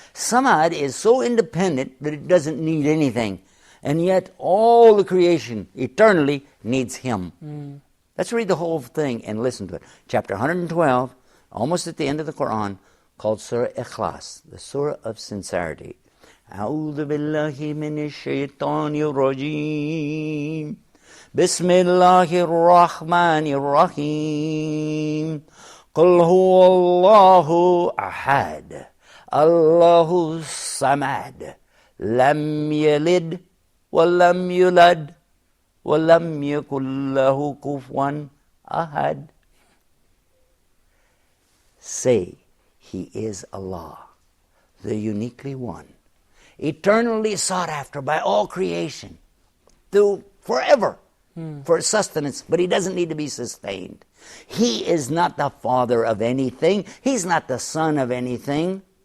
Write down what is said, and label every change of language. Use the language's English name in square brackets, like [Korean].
[English] Samad is so independent that it doesn't need anything, and yet all the creation eternally needs him. Let's read the whole thing and listen to it. Chapter 112, almost at the end of the Quran, called Surah Ikhlas, the Surah of Sincerity. [Arabic] أعوذ بالله من الشيطان الرجيم بسم الله الرحمن الرحيم قل هو الله أحد الله الصمد لم يلد ولم يولد ولم يكن له كفوا أحد. [English] Say, he is Allah, the uniquely one, eternally sought after by all creation, through forever, for sustenance, but he doesn't need to be sustained. He is not the father of anything. He's not the son of anything.